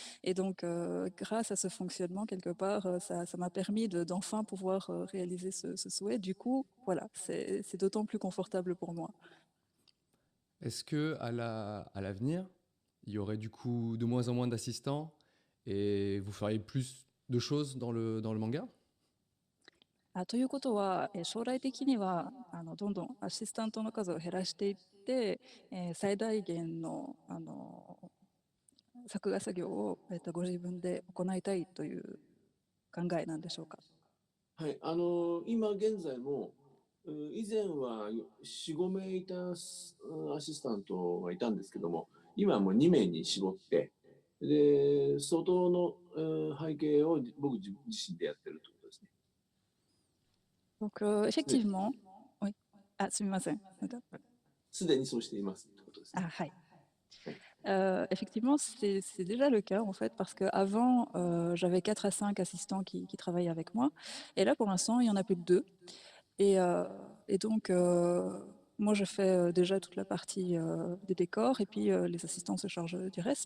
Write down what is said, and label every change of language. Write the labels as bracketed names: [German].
[French] Et donc, grâce à ce fonctionnement, quelque part, ça m'a permis d'enfin pouvoir réaliser ce souhait. Du coup, voilà, c'est d'autant plus confortable pour moi. Est-ce que à l'avenir, il y aurait du coup de moins en moins d'assistants et vous feriez plus de choses dans le manga? [Japanese] ということは、将来的にはどんどんアシスタントの数を減らしていって、最大限の作画作業を、ご自分で行いたいという考えなんでしょうか？はい、今現在も以前は4、5名いたアシスタントがいたんですけども、今はもう2名に絞って、で外の背景を僕自身でやってるということですね。 [French] Donc, effectivement, oui. Ah, [Japanese] すみません。すでにそうしていますということですね。はい。 [French] Effectivement, c'est déjà le cas en fait, parce qu'avant, j'avais 4 à 5 assistants qui travaillaient avec moi. Et là, pour l'instant, il n'y en a plus que 2. Et donc, moi, je fais déjà toute la partie des décors et puis les assistants se chargent du reste.